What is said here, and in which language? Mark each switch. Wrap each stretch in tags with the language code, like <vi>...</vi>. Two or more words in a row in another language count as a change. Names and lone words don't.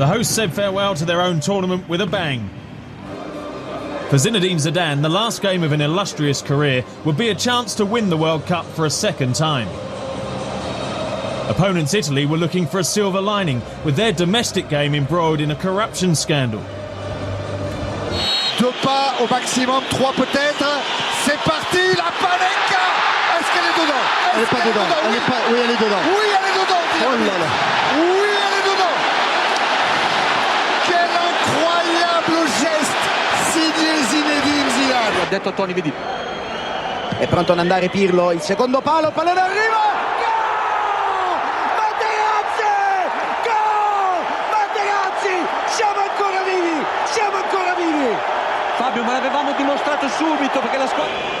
<en>The hosts said farewell to their own tournament with a bang. For Zinedine Zidane, the last game of an illustrious career would be a chance to win the World Cup for a second time. Opponents Italy were looking for a silver lining, with their domestic game embroiled in a corruption scandal.</en> <fr>2 pas au maximum, 3 peut-être. C'est parti, la Panenka! Est-ce qu'elle est dedans? Elle est pas dedans. Oui, elle est dedans. Oui, elle est dedans. Oh là là. Oui, elle est dedans. Quel incroyable geste signé Zinedine Zidane.</fr> <it>Ha detto Tony, vedi. È pronto ad andare Pirlo, il secondo palo, pallone arriva! Siamo ancora vivi! Fabio, ma l'avevamo dimostrato subito perché la squadra...</it>